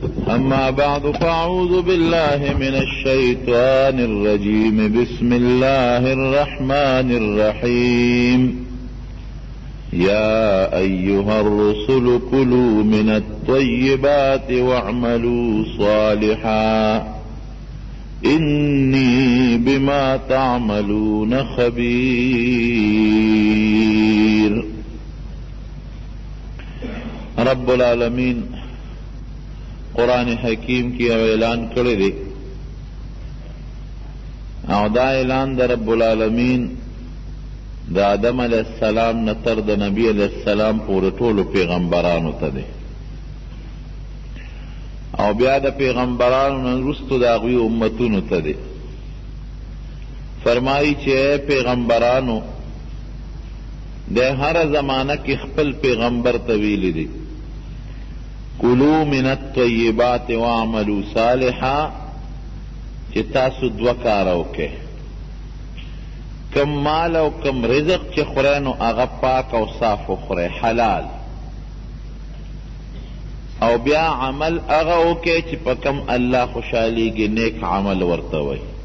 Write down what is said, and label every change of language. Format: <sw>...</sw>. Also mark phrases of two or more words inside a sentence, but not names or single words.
<ar>أما بعد فأعوذ بالله من الشيطان الرجيم بسم الله الرحمن الرحيم يا أيها الرسل كلوا من الطيبات واعملوا صالحا إني بما تعملون خبير.</ar> <ps>رب العالمین قرآن حکیم کی اعلان کرے دے او دا اعلان دا رب العالمین دا آدم</ps> <ar>علیہ السلام</ar> <ps>نتر دا نبی</ps> <ar>علیہ السلام</ar> <ps>پورے ټولو پیغمبرانو ته دے او بیا دا پیغمبرانو نه وروستو د هغوی امتونو ته دے. فرمائی چې اے پیغمبرانو د هر زمانه کې خپل پیغمبر ته ویلي دي</ps> <ar>کلو من الطیبات واعملوا صالحا</ar> <ps>چې تاسو دوه کاره وکئ، کم مال او کم رزق چې خورئ نو هغه پاک او صاف وخورئ، حلال، او بیا عمل هغه وکئ چې په کم الله خوشحالیږي، نیک عمل ورته وایي.</ps>